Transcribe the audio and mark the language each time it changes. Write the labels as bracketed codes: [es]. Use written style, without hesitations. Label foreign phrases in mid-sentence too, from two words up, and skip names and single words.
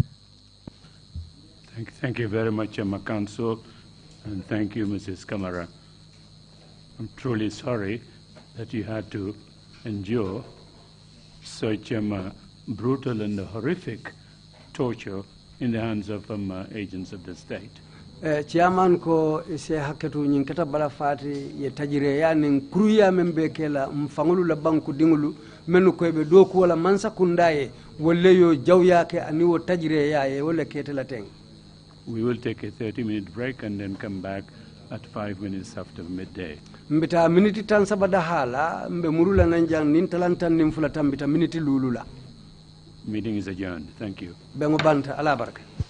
[en] Thank you very much, Council, and thank you, Mrs. Camara. I'm truly sorry that you had to endure such brutal and horrific torture in the hands of agents of the state. [man] Chairman ko se haketu nyin kata bala fati ye tajire ya nin kruya membe kela mfangulu la banku dingulu menu ko be doku wala mansa kundaye wolle yo jawya ke ani wo tajire ya ye wala ketela teng. [en] We will take a 30-minute break and then come back at 5 minutes after midday. [man] Mbita miniti tan sabada hala mbe murula nanjang nin talantan nin fulata mbita miniti lulula. [en] Meeting is adjourned. Thank you. [man] Bengo banta ala baraka.